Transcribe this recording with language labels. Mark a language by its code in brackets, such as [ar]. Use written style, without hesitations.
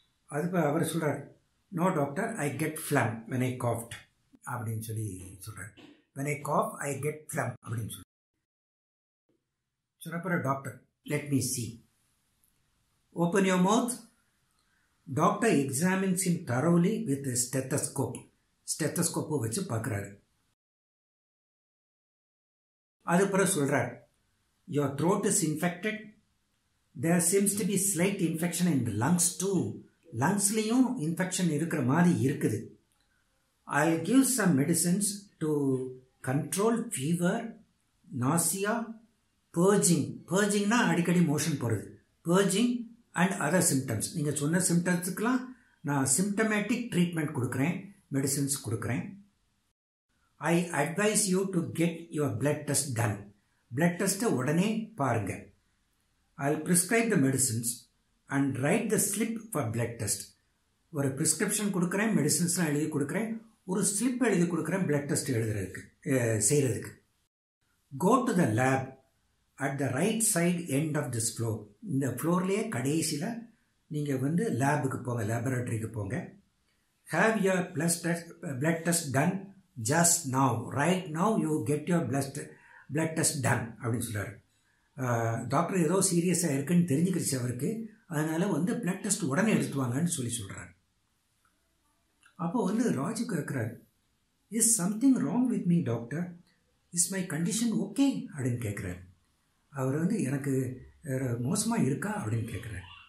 [ta] அதுக்கு அவர் சொல்கிறார், [en] no doctor, I get phlegm when I coughed [ta] அப்படின்னு சொல்லி சொல்கிறார். [en] when I cough I get phlegm [ta] அப்படின்னு சொல்லி சொன்னப்போ doctor, [en] Let me see, open your mouth. Doctor examines him thoroughly with stethoscope. [ta] ஸ்டெத்தஸ்கோப்பை வச்சு பார்க்குறாரு. அது பிறகு சொல்கிறார், [en] your throat is infected. There seems to be slight infection in the lungs too. [ta] லங்ஸ்லேயும் infection இருக்கிற மாதிரி இருக்குது. [en] I'll give some medicines to control fever, nausea, purging. [ta] பர்ஜிங்னா அடிக்கடி motion போகிறது. [en] Purging and other symptoms. [ta] நீங்கள் சொன்ன சிம்டம்ஸுக்கெலாம் நான் சிம்டமேட்டிக் ட்ரீட்மெண்ட் கொடுக்குறேன், medicines கொடுக்குறேன். [en] I advise you to get your blood test done. [ta] blood test உடனே பாருங்க. [en] I'll prescribe the medicines and write the slip for blood test. [ta] ஒரு prescription கொடுக்குறேன், மெடிசின்ஸ்லாம் எழுதி கொடுக்குறேன், ஒரு ஸ்லிப் எழுதி கொடுக்குறேன் blood test எழுதுறதுக்கு செய்கிறதுக்கு. [en] Go to the lab at the right side end of this floor. [ta] இந்த ஃப்ளோர்லேயே கடைசியில் நீங்கள் வந்து லேபுக்கு போங்க, லேபரேட்டரிக்கு போங்க. [en] Have your blood test done just now. Right now you get your blood test done [ta] அப்படின்னு சொல்கிறார். டாக்டர் ஏதோ சீரியஸாக இருக்குன்னு தெரிஞ்சுக்கிடுச்சு அவருக்கு. அதனால் வந்து பிளட் டெஸ்ட் உடனே எடுத்துவாங்கன்னு சொல்கிறார். அப்போ வந்து ராஜு கேட்குறாரு, [en] is something wrong with me doctor, is my condition okay [ta] அப்படின்னு கேட்குறாரு. அவர் வந்து எனக்கு மோசமாக இருக்கா அப்படின்னு கேட்குறாரு.